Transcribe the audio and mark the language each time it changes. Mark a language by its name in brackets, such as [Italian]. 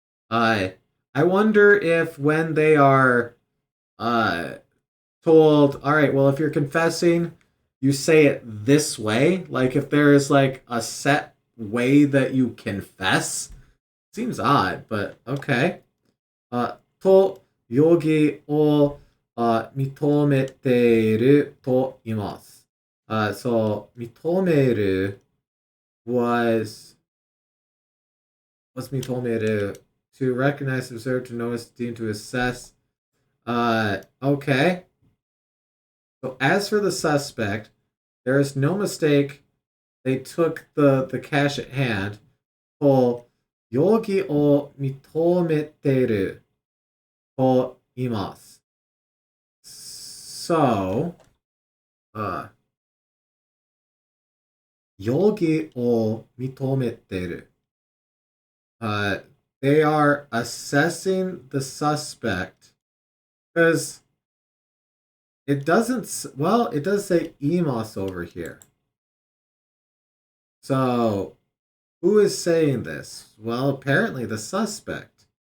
[English] I I wonder if when they are uh told, all right, well, if you're confessing, you say it this way. Like if there is like a set way that you confess, seems odd, but okay. [Japanese] と容疑を認めていると言います。 [English] So 認める was 認める to recognize, observe, to notice, deem, to assess. Okay. So as for the suspect, there is no mistake. They took the cash at hand. [Japanese] と容疑を認めていると言います。 So, 容疑を認めている。 [English] Uh, they are assessing the suspect because it doesn't, well, it does say EMOS over here. So, who is saying this? Well, apparently the suspect.